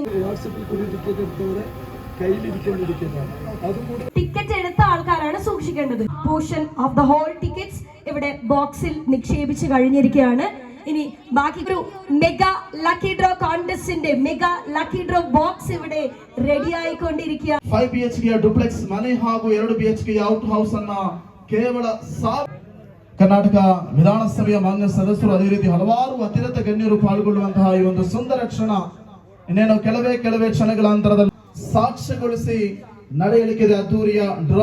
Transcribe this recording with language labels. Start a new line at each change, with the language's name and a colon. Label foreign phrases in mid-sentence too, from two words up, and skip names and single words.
Malayalam: ടിക്കറ്റ് എടുത്ത ആൾക്കാരാണ് സൂക്ഷിക്കേണ്ടത്.
English: portion of the whole tickets
Malayalam: ഇവിടെ ബോക്സിൽ നിക്ഷേപിച്ച് കഴിഞ്ഞിരിക്കുകയാണ്. ഇനി ബാക്കി ഒരു
English: mega lucky draw
Malayalam: കോൺടെസ്റ്റിന്റെ
English: mega lucky draw box
Malayalam: ഇവിടെ റെഡി ആയിക്കൊണ്ടിരിക്കുക.
Kannada: 5 BHK ಡುಪ್ಲೆಕ್ಸ್ ಮನೆ ಹಾಗೂ 2 BHK
English: out house
Kannada: ಅನ್ನ ಕೇವಲ ಕರ್ನಾಟಕ ವಿಧಾನಸಭೆಯ ಮಾನ್ಯ ಸದಸ್ಯರು ಅದೇ ರೀತಿ ಹಲವಾರು ಅತಿರಥ ಗಣ್ಯರು ಪಾಲ್ಗೊಳ್ಳುವಂತಹ ಈ ಒಂದು ಸುಂದರ ಕ್ಷಣ ಇನ್ನೇನು ಕೆಲವೇ ಕ್ಷಣಗಳ ಅಂತರದಲ್ಲಿ ಸಾಕ್ಷ್ಯಗೊಳಿಸಿ ನಡೆಯಲಿಕ್ಕಿದೆ ಅದ್ದೂರಿಯ ಡ್ರಾ.